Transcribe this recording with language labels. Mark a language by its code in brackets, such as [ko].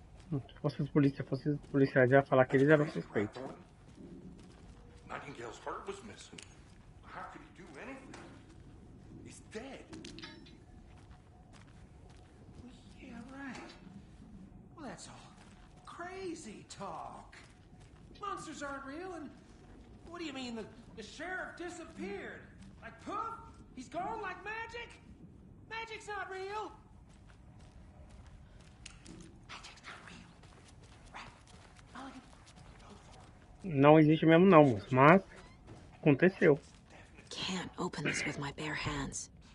[pt] Se fosse os policiais iam falar que eles eram suspeitos. [en] Nightingale's heart was missing. How could he do anything? He's dead. Yeah, right. Well, that's all crazy talk. Monsters aren't real, and what do you mean the sheriff disappeared? Like poof? He's gone like magic? Magic's not real. [pt] Não existe mesmo não, moço, mas aconteceu. [en] Can't open this with my bare hands.